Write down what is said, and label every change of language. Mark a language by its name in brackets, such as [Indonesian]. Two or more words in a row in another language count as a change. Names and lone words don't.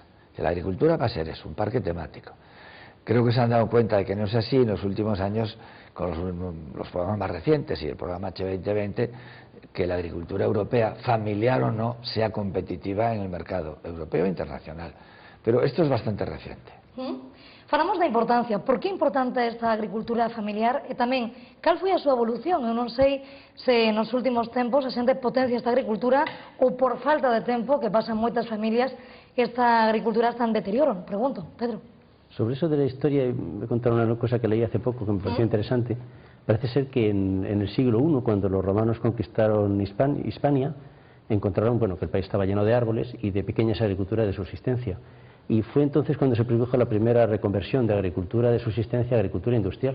[Spanish] Que la agricultura va a ser eso, un parque temático. Creo que se han dado cuenta de que no es así en los últimos años con los programas más recientes y el programa H2020, que la agricultura europea, familiar o no, sea competitiva en el mercado europeo e internacional. Pero esto es bastante reciente. [Galician] Falamos da importancia. Por que é importante esta agricultura familiar e tamén cal foi a súa evolución? Eu non sei se nos últimos tempos a xente potencia esta agricultura ou por falta de tempo que pasan moitas familias esta agricultura está en deterioro. Pregunto, Pedro. [Spanish] Sobre eso de la historia, me contaron una cosa que leí hace poco que me pareció interesante. Parece ser que en el siglo I, cuando los romanos conquistaron Hispania, encontraron que el país estaba lleno de árboles y de pequeñas agriculturas de subsistencia. Y fue entonces cuando se produjo la primera reconversión de agricultura de subsistencia a agricultura industrial.